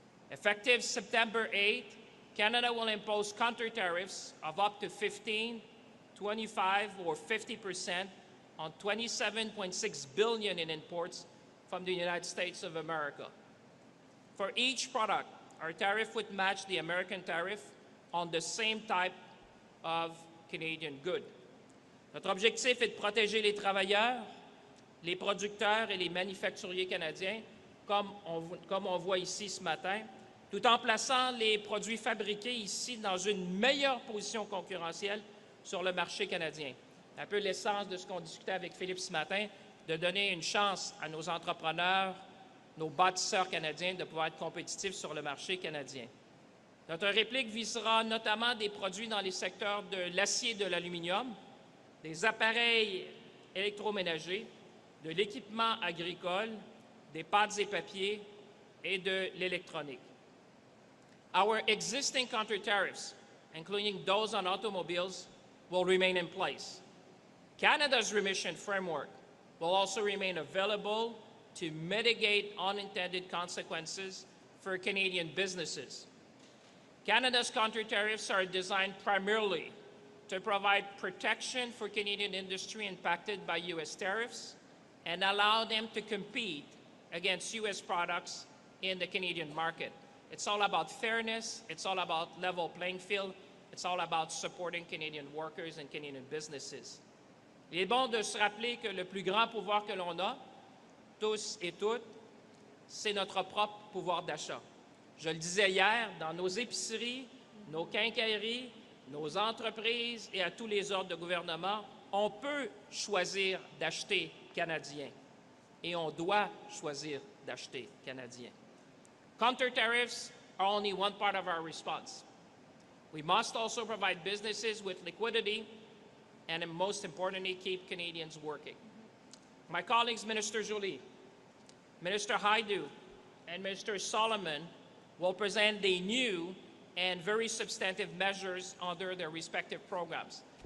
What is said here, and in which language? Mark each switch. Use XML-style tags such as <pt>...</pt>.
<en>Effective September 8th, Canada will impose counter tariffs of up to 15, 25, or 50% on $27.6 billion in imports from the United States of America. For each product, our tariff would match the American tariff on the same type of Canadian good.</en> <fr>Notre objectif est de protéger les travailleurs, les producteurs et les manufacturiers canadiens, comme on voit ici ce matin, tout en plaçant les produits fabriqués ici dans une meilleure position concurrentielle sur le marché canadien. Un peu l'essence de ce qu'on discutait avec Philippe ce matin, de donner une chance à nos entrepreneurs, nos bâtisseurs canadiens de pouvoir être compétitifs sur le marché canadien. Notre réplique visera notamment des produits dans les secteurs de l'acier et de l'aluminium, des appareils électroménagers, de l'équipement agricole, des pâtes et papiers et de l'électronique.</fr> <en>Our existing counter tariffs, including those on automobiles, will remain in place. Canada's remission framework will also remain available to mitigate unintended consequences for Canadian businesses. Canada's counter-tariffs are designed primarily to provide protection for Canadian industry impacted by U.S. tariffs and allow them to compete against U.S. products in the Canadian market. It's all about fairness, it's all about level playing field, it's all about supporting Canadian workers and Canadian businesses.</en> <fr>Il est bon de se rappeler que le plus grand pouvoir que l'on a, tous et toutes, c'est notre propre pouvoir d'achat. Je le disais hier, dans nos épiceries, nos quincailleries, nos entreprises et à tous les ordres de gouvernement, on peut choisir d'acheter canadien et on doit choisir d'acheter canadien.</fr> <en>Counter-tariffs are only one part of our response. We must also provide businesses with liquidity and, most importantly, keep Canadians working. My colleagues, Minister Joly, Minister Hajdu, and Minister Solomon will present the new and very substantive measures under their respective programs.</en>